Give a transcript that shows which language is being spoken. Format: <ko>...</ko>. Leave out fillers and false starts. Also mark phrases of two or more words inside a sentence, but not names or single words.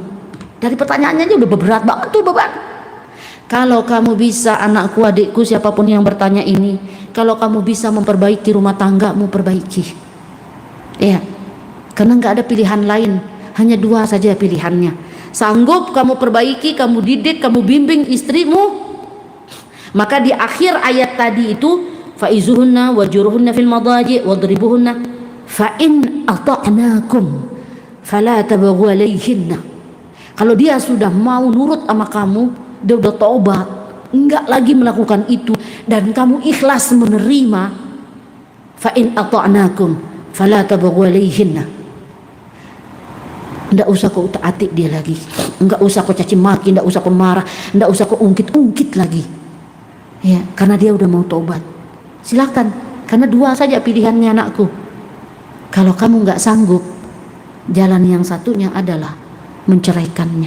<id>Dari pertanyaannya aja udah berat banget tuh beban. Kalau kamu bisa, anakku, adikku, siapapun yang bertanya ini, kalau kamu bisa memperbaiki rumah tanggamu, perbaiki. Ya, karena nggak ada pilihan lain, hanya dua saja pilihannya. Sanggup kamu perbaiki, kamu didik, kamu bimbing istrimu, maka di akhir ayat tadi itu,</id> <ar>فعظوهن واهجروهن في المضاجع واضربوهن فإن أطعنكم فلا تبغوا عليهن.</ar> <id>Kalau dia sudah mau nurut sama kamu, dia udah taubat, enggak lagi melakukan itu, dan kamu ikhlas menerima,</id> <ar>فإن أطعنكم فلا تبغوا عليهن.</ar> <id>Enggak usah kau taati dia lagi, enggak usah kau caci maki, enggak usah kau marah, enggak usah kau ungkit-ungkit lagi, ya, karena dia udah mau taubat. Silakan, karena dua saja pilihannya anakku. Kalau kamu enggak sanggup, jalan yang satunya adalah menceraikannya.</id>